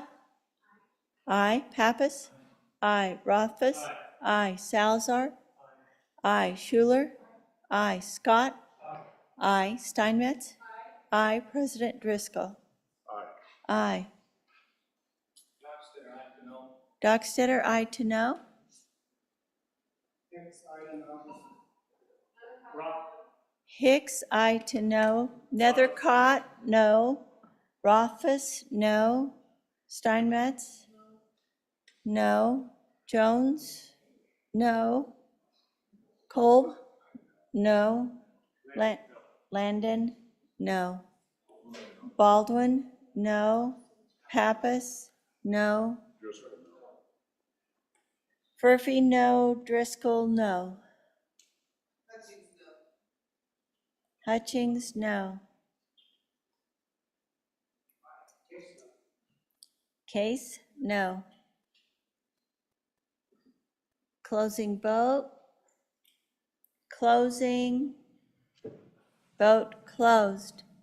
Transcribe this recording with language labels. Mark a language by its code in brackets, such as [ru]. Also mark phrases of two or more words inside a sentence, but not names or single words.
[en] Aye. Pappas? Aye. Rothfuss? Aye. Salazar? Aye. Schuler? Aye. Scott? Aye. Steinmetz? Aye. President Driscoll? Aye. Dockstetter, aye to no? Hicks, aye to no. Nethercott, no. Rothfuss, no. Steinmetz? No. Jones? No. Kolb? No. Landon? No. Baldwin? No. Pappas? No. Murphy, no. Driscoll, no. Hutchings, no. Case, no. Closing vote. Closing. Vote closed.